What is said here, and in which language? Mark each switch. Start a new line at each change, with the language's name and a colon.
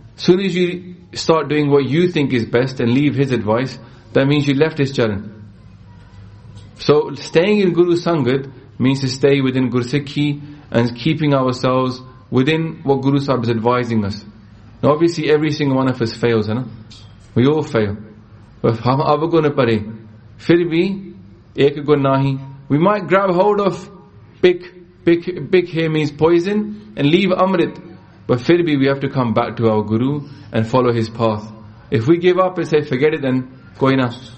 English: Soon as you start doing what you think is best and leave his advice, that means you left his charan. So staying in Guru Sangat means to stay within Guru Sikhi and keeping ourselves within what Guru Sahib is advising us. Now obviously every single one of us fails, huh? We all fail. But
Punjabi: ਹਮ ਅਬ ਗੁਨ ਪਰੇ, ਫਿਰ ਭੀ ਏਕ ਗੁਨ ਨਹੀ.
English: We might grab hold of pick here means poison and leave Amrit. But
Hindi: fir bhi
English: we have to come back to our Guru and follow his path. If we give up and say forget it, then
Punjabi: ਕੋਈ ਨਾ.